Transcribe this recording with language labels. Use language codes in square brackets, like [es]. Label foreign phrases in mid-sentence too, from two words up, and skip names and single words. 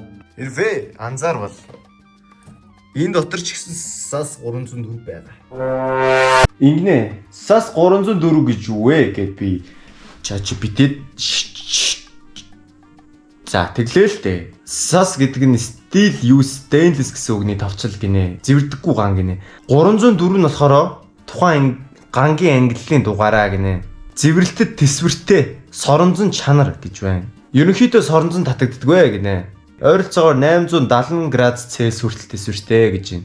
[mn] Эрвэ анзаарвал энэ дотор ч гэсэн сас 304 байгаа. Ингэнэ. Сас 304 гэж юу вэ гэд би ChatGPT-д за тэглээ л дээ. Сас гэдэг нь [en] steel use stainless [mn] гэсэн үгний товчл гинэ. Зэвэрдэггүй ган гинэ. 304 нь болохоор тухайн гангийн ангиллын дугаараа гинэ. Зэвэрлэлтэд тэсвэртэй соронзон чанар гэж байна. Ерөнхийдөө соронзон татагддаггүй гинэ. Ойролцоогоор 870 градус Цельс хүртэл тэсвэртэй гэж байна.